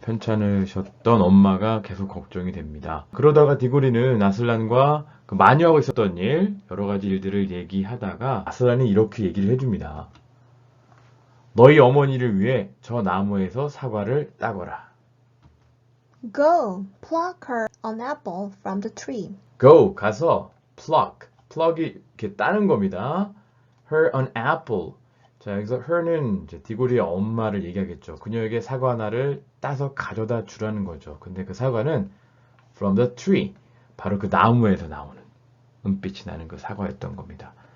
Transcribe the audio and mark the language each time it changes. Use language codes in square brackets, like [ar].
[ko] 편찮으셨던 엄마가 계속 걱정이 됩니다. 그러다가 디고리는 아슬란과 그 마녀하고 있었던 일, 여러 가지 일들을 얘기하다가 아슬란이 이렇게 얘기를 해줍니다. 너희 어머니를 위해 저 나무에서 사과를 따거라. [en] Go, pluck her an apple from the tree. [ko] Go, 가서 pluck, pluck이 이렇게 따는 겁니다. [en] Her an apple. [ko] 자, 여기서 her는 이제 디고리의 엄마를 얘기하겠죠. 그녀에게 사과 하나를 따서 가져다 주라는 거죠. 근데 그 사과는 [en] from the tree, [ko] 바로 그 나무에서 나오는 은빛이 나는 그 사과였던 겁니다.